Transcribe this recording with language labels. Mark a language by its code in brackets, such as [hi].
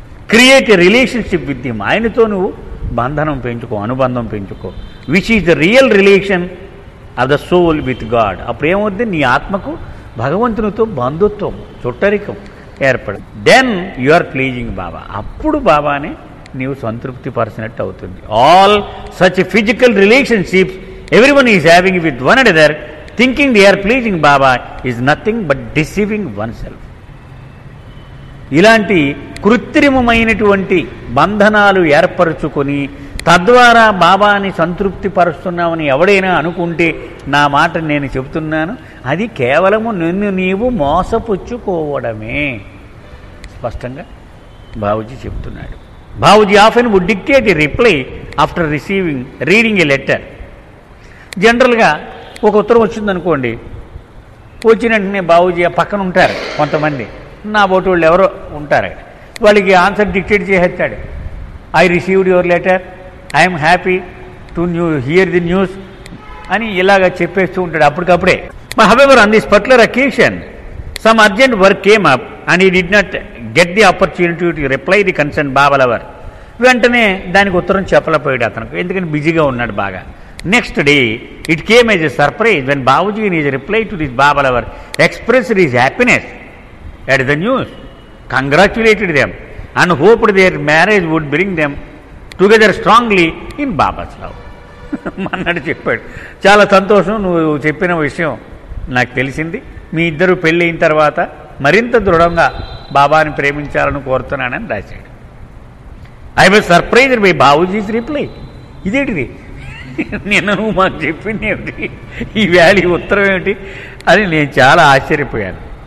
[te] Create a relationship with him. ఆయనతో నువ్వు బంధనం పెంచుకో, అనుబంధం పెంచుకో. [en] Which is the real relation of the soul with God. అప్పుడేమవుద్ది? [te] నీ ఆత్మకు భగవంతునితో బంధుత్వం, చుట్టరికం ఏర్పడు. దెన్ యు ఆర్ ప్లీజింగ్ బాబా. అప్పుడు బాబాని నీవు సంతృప్తి పరిచినట్టు అవుతుంది. [en] All such physical relationships everyone is having with one another, thinking they are pleasing Baba, is nothing but deceiving oneself. [te] ఇలాంటి కృత్రిమమైనటువంటి బంధనాలు ఏర్పరచుకొని తద్వారా బాబాని సంతృప్తి పరుస్తున్నామని ఎవడైనా అనుకుంటే, నా మాట నేను చెబుతున్నాను, అది కేవలము నిన్ను నీవు మోసపుచ్చుకోవడమే. [en] స్పష్టంగా బాబూజీ చెప్తున్నాడు. Babuji often would dictate a reply after reading a letter. [te] జనరల్గా ఒక ఉత్తరం వచ్చిందనుకోండి, వచ్చిన వెంటనే బాబూజీ పక్కన ఉంటారు కొంతమంది, నా బోటి వాళ్ళు ఎవరో ఉంటారు, వాళ్ళకి ఆన్సర్ డిక్టేట్ చేసేస్తాడు. [en] I received your letter, I'm happy to hear the news అని ఇలాగ చెప్పేస్తూ ఉంటాడు అప్పటికప్పుడే. However on this particular occasion some urgent work came up and he did not get the opportunity to reply the concern Baba lover. [te] వెంటనే దానికి ఉత్తరం చెప్పలేకపోయాడు అతనికి, ఎందుకని బిజీగా ఉన్నాడు బాగా. [en] Next day, it came as a surprise when Babaji in his reply to this Baba lover expressed his happiness at the news, congratulated them and hoped their marriage would bring them together strongly in Baba's love. [te] అన్నాడు, చెప్పాడు, చాలా సంతోషం, నువ్వు చెప్పిన విషయం నాకు తెలిసింది, మీ ఇద్దరు పెళ్ళైన తర్వాత మరింత దృఢంగా బాబాని ప్రేమించాలని కోరుతున్నానని రాశాడు. I was surprised by బాబూజీస్ reply. ఇదేంటిది, నిన్న నువ్వు మాకు చెప్పింది ఏమిటి, ఈ వ్యాలీ ఉత్తరం ఏమిటి అని నేను చాలా ఆశ్చర్యపోయాను.